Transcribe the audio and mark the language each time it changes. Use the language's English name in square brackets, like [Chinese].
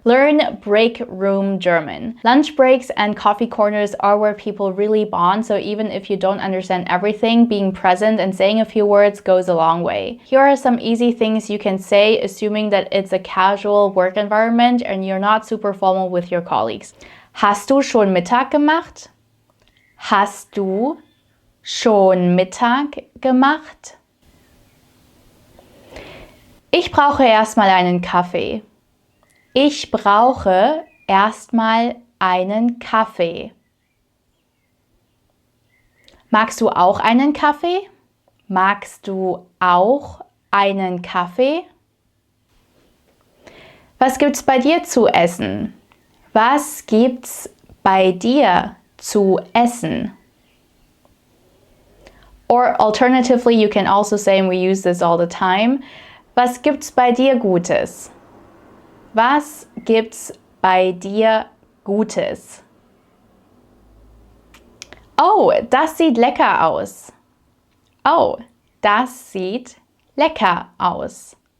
[English] Learn break room German. Lunch breaks and coffee corners are where people really bond, so even if you don't understand everything, being present and saying a few words goes a long way. Here are some easy things you can say, assuming that it's a casual work environment and you're not super formal with your colleagues. [German] Hast du schon Mittag gemacht? Hast du schon Mittag gemacht? Ich brauche erstmal einen Kaffee. Ich brauche erstmal einen Kaffee? Magst du auch einen Kaffee? Magst du auch einen Kaffee? Was gibt's bei dir zu essen? Was gibt's bei dir zu essen? [English] Or alternatively, you can also say, and we use this all the time, [German] was gibt's bei dir Gutes? Was gibt's bei dir Gutes? Oh, das sieht lecker aus. Oh, das sieht lecker aus.